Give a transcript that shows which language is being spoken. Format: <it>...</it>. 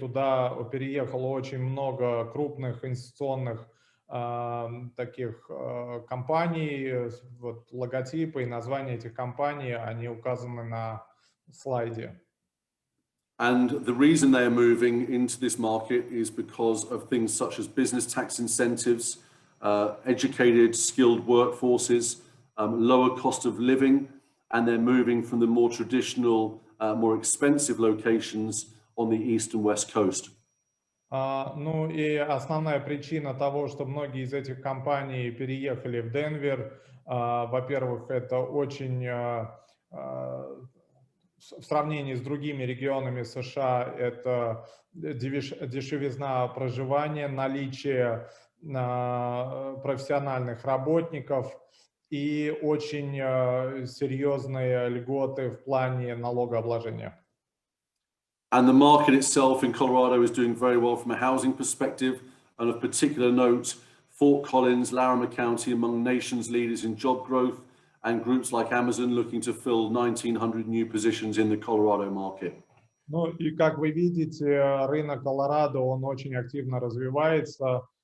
<ru>Туда переехало очень много крупных инвестиционных таких компаний. Вот логотипы и названия этих компаний, они указаны на слайде.</ru> <en>And the reason they are moving into this market is because of things such as business tax incentives, educated, skilled workforces, lower cost of living, and they're moving from the more traditional, more expensive locations on the east and west coast.</en> <ru>Ну и основная причина того, что многие из этих компаний переехали в Денвер, во-первых, это очень, в сравнении с другими регионами США, это дешевизна проживания, наличие профессиональных работников и очень серьезные льготы в плане налогообложения.</ru> <en>And the market itself in Colorado is doing very well from a housing perspective. And of particular note, Fort Collins, Larimer County among nation's leaders in job growth, and groups like Amazon looking to fill 1,900 new positions in the Colorado market.</en> <ru>Ну и как вы видите, рынок Колорадо, он очень активно развивается.</ru>